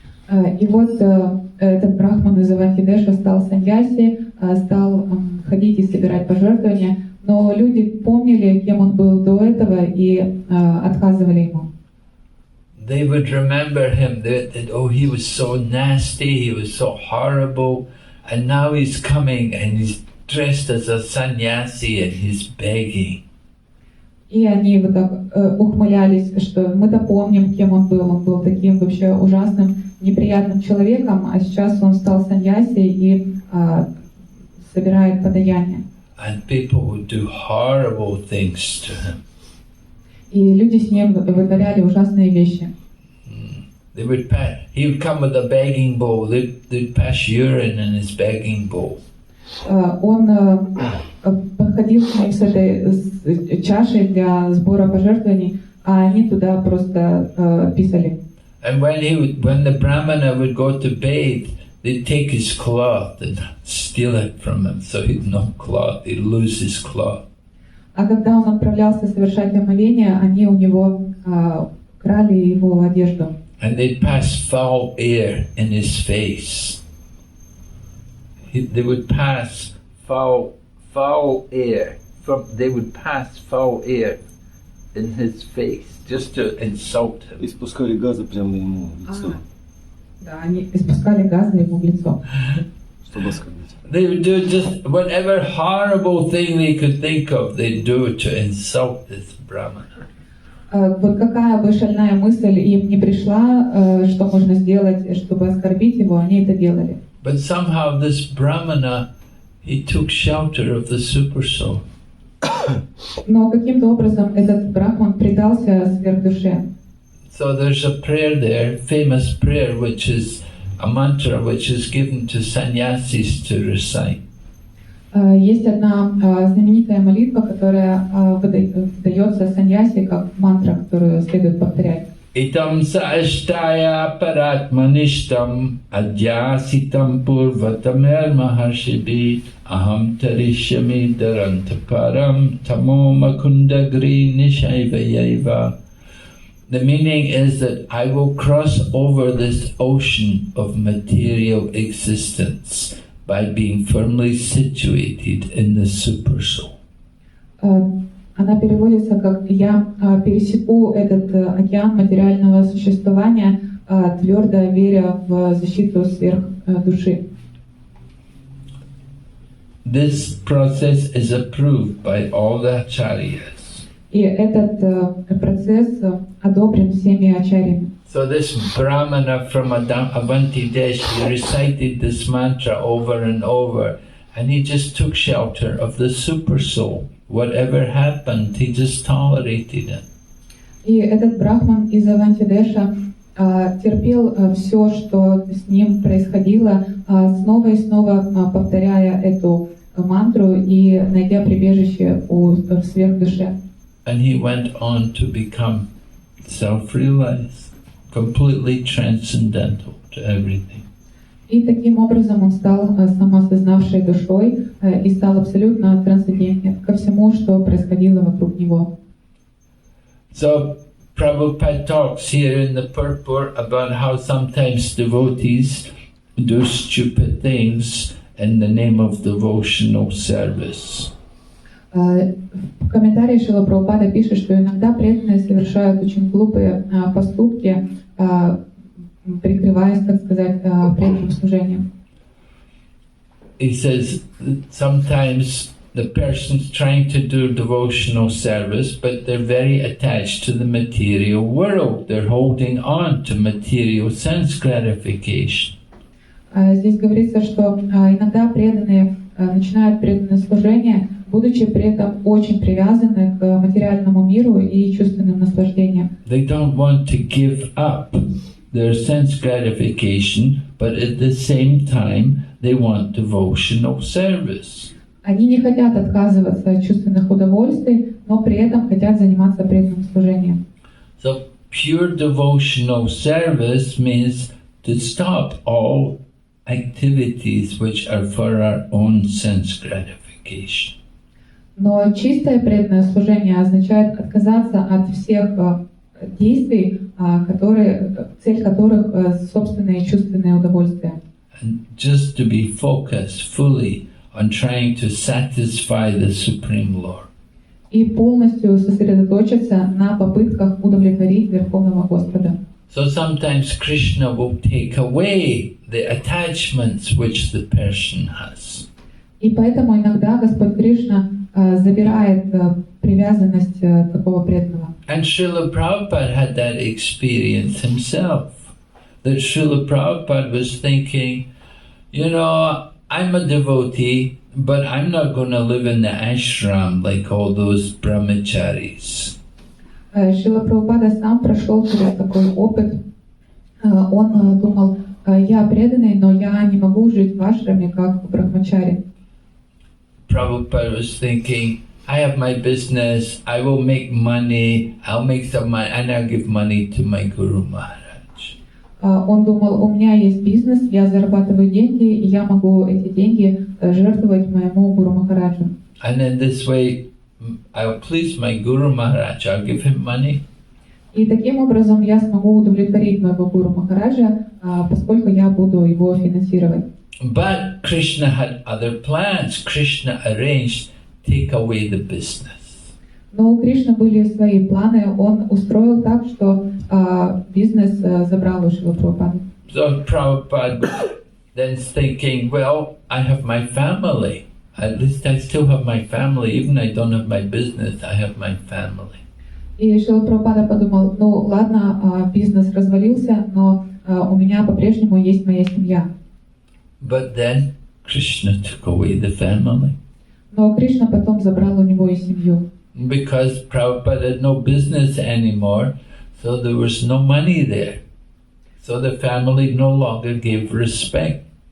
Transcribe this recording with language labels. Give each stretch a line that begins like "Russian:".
Russian: И вот этот брахман из Авантидеша стал саньяси, стал ходить и собирать пожертвования, но люди помнили, кем он был до этого, и отказывали ему.
English: They would remember him that oh, he was so nasty, he was so horrible, and now he's coming and he's dressed as a sannyasi and he's begging.
Russian: И они вот так ухмылялись, что мы-то помним, кем он был таким вообще ужасным, неприятным человеком, а сейчас он стал саньяси и собирает подаяние.
English: And people would do horrible things to him.
Russian: И люди с ним вытворяли ужасные вещи.
English: He would come with a begging bowl. They'd pass urine in his begging bowl.
Russian: Он подходил к ним с этой чашей для сбора пожертвований, а они туда просто писали.
English: And when the Brahmana would go to bathe, they'd take his cloth and steal it from him. So he'd no cloth. He'd lose his cloth.
Russian: А когда он отправлялся совершать омовение, они у него крали его одежду.
English: And they'd pass foul air in his face. They would pass foul air. They would pass foul air in his face just to insult him.
Russian: Испускали газы прямо ему в лицо. Да, они испускали газы ему в лицо. Чтобы оскорбить.
English: They would do just whatever horrible thing they could think of, they'd do to insult this Brahmana.
Russian: Вот какая бы шальная мысль им не пришла, что можно сделать, чтобы оскорбить его, они это делали.
English: But somehow this Brahmana, he took shelter of the super soul.
Russian: Но каким-то образом этот брахман предался сверхдуше.
English: So there's a prayer there, famous prayer, which is a mantra which is given to sannyasis to recite.
Russian: Есть одна знаменитая молитва, которая выдается саньяси как мантра, которую следует повторять.
Sanskrit: Itam saashtaya paratmanishtam adyasitam purvatamer maharshibi aham tarishyami darantaparam tamo makundagri nishayvayeva.
English: The meaning is that I will cross over this ocean of material existence by being firmly situated in the super soul.
Russian: Она переводится как «Я пересеку этот океан материального существования, твердо веря в защиту сверхдуши».
English: This process is approved by all the acharyas.
Russian: И этот процесс одобрен всеми ачарьями.
English: So this Brahmana from Avanti Desh, he recited this mantra over and over, and he just took shelter of the super soul. Whatever happened, he just tolerated it.
Russian: И этот брахман из Авантидеша терпел все, что с ним происходило, снова и снова повторяя эту мантру и найдя прибежище в сверхдуше.
English: And he went on to become self-realized, completely transcendental to everything.
Russian: И таким образом он стал самоосознавшей душой и стал абсолютно трансцендентен ко всему, что происходило вокруг него.
English: So Prabhupada talks here in the purport about how sometimes devotees do stupid things in the name of devotional service.
Russian: В комментарии Шрила Прабхупада пишет, что иногда преданные совершают очень глупые поступки, прикрываясь, так сказать, преданным служением.
English: He says that sometimes the person's trying to do devotional service, but they're very attached to the material world. They're holding on to material sense gratification.
Russian: Здесь говорится, что иногда преданные начинают преданное служение, будучи при этом очень привязаны к материальному миру и чувственным наслаждениям.
English: They don't want to give up their sense gratification, but at the same time they want devotional service.
Russian: Они не хотят отказываться от чувственных удовольствий, но при этом хотят заниматься преданным служением.
English: So pure devotional service means to stop all activities which are for our own sense gratification.
Russian: Но чистое преданное служение означает отказаться от всех действий, цель которых собственные чувственные удовольствия.
English: And just to be focused fully on trying to satisfy the Supreme Lord.
Russian: И полностью сосредоточиться на попытках удовлетворить Верховного Господа.
English: So sometimes Krishna will take away the attachments which the person has.
Russian: И поэтому иногда Господь Кришна забирает привязанность такого преданного.
English: And Srila Prabhupada had that experience himself. That Srila Prabhupada was thinking, you know, I'm a devotee, but I'm not going to live in the ashram like all those brahmacharis.
Russian: Шрила Прабхупада сам прошел через такой опыт. Он думал, я преданный, но я не могу жить в ашраме, как брахмачари.
English: Prabhupada was thinking, I have my business, I will make money, I'll make some money, and I'll give money to my Guru Maharaj.
Russian: Он думал, у меня есть бизнес, я зарабатываю деньги, и я могу эти деньги жертвовать моему Гуру Махараджу.
English: And in this way, I'll please my Guru Maharaj, I'll give him money.
Russian: И таким образом я смогу удовлетворить моего Гуру Махараджа, поскольку я буду его финансировать.
English: But Krishna had other plans. Krishna arranged take away the business.
Russian: Но у Кришны были свои планы, он устроил так, что бизнес забрал у Шрилы Прабхупады.
English: So Prabhupada was then thinking, well, I have my family. At least I still have my family. Even I don't have my business, I have my family.
Russian: И Шрила Прабхупада подумал, ну ладно, бизнес развалился, но у меня по-прежнему есть моя семья.
English: But then Krishna took away the family.
Russian: Но Кришна потом забрал у него и семью.
English: Because Prabhupada had no business anymore, so there was no money there. So the family no longer gave respect.